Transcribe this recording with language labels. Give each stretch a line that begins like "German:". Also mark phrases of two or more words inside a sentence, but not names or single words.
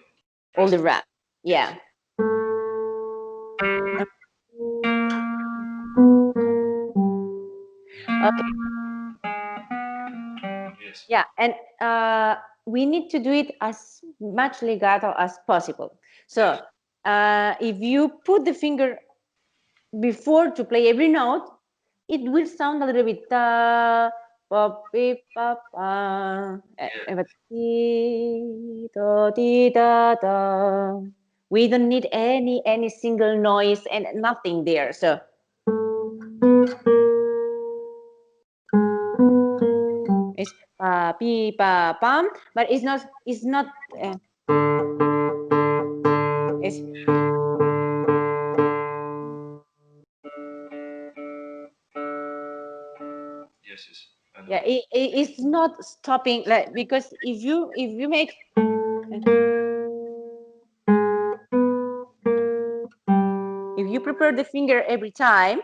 English: All the wrap. Yeah. Okay. Yes. Yeah, and we need to do it as much legato as possible. So if you put the finger before to play every note, it will sound a little bit ta, pa, pi, pa, pa, ti, do, ti, da, da. We don't need any single noise and nothing there. So it's pa, pi, pa, pam, but it's not it's Yes, yes. I know. yeah, it's not stopping, like, because if you make if you prepare the finger every time,